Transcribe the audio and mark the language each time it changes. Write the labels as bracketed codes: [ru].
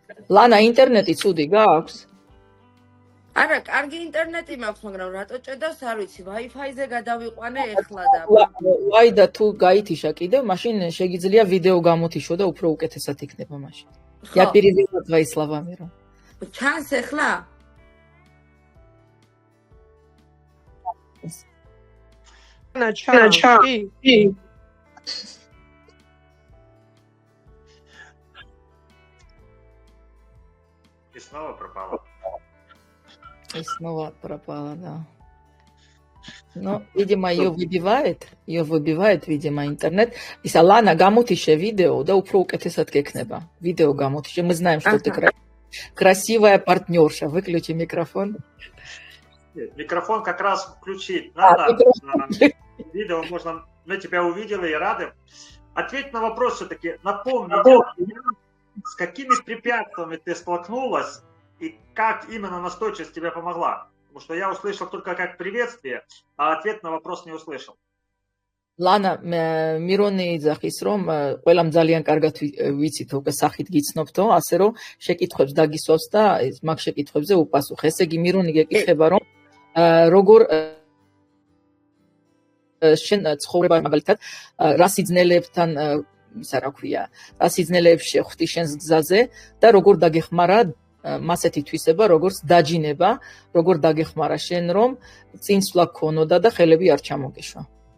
[ka] Лана, ინტერნეტი ცუდი გაქვს? არა, კარგი ინტერნეტი მაქვს, მაგრამ რატო ჭედავს არ ვიცი, Wi-Fi-ზე გადავიყვანე ეხლა და ვაი და თუ გაითიშა კიდევ, მაშინ შეგიძლია ვიდეო გამოთიშო და უფრო უკეთესად იქნება мაშინ. [ru] Я перевела твои слова, Мира. [ka] ჩანს ეხლა? ჩანს. [ru] И снова пропала. И снова пропала, да. Ну, видимо, ее выбивает, видимо, интернет. [ka] Ისა Лана, გამოთიშე ვიდეო და უფრო უკეთესად გექნება. Видео გამოთიშე. [ru] Мы знаем, что ты красивая партнерша. Выключи микрофон. Нет, микрофон как раз включить надо. Видео можно... Мы тебя увидели и рады. Ответь на вопрос все-таки. Напомни, с какими препятствиями ты столкнулась и как именно настойчивость тебе помогла? Потому что я услышал только как приветствие, а ответ на вопрос не услышал. [ka] Лана, მირონი იძახის, რომ ყველამ ძალიან კარგად ვიცით, უკვე სახით გიცნობთო, ასე რომ შეკითხვებს დაგისვავს და მაგ შეკითხვებზე უპასუხ. ესე იგი მირონი გეკითხება, რომ როგორ შენ ცხოვრება მაგალითად რა სიძნელებთან ისა რა ქვია, რა სიძნელეებს შეხვდი შენს გზაზე და როგორ დაგეხმარა მასეთი თვისება, როგორც დაჯინება, როგორ დაგეხმარა შენ, რომ წინსვლა გქონოდა და ხელები არ ჩამოგეშვა.